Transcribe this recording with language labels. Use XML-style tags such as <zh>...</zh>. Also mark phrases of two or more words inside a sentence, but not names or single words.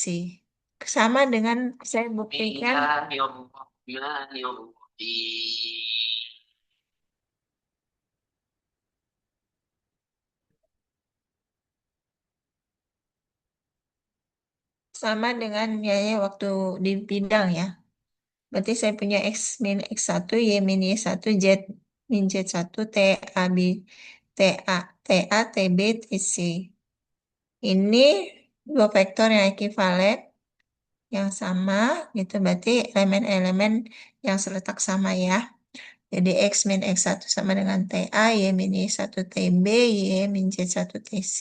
<id>Sama dengan saya buktikan sama dengan ya waktu di bidang ya. Berarti saya punya X min X1, Y min Y1, Z min Z1, T, A, B, T, A, T, A, T, B, T, C. Ini dua vektor yang ekivalen, yang sama, gitu. Berarti elemen-elemen yang seletak sama ya. Jadi X min X1 sama dengan TA, Y min Y1 TB, Y min Z1 TC.</id>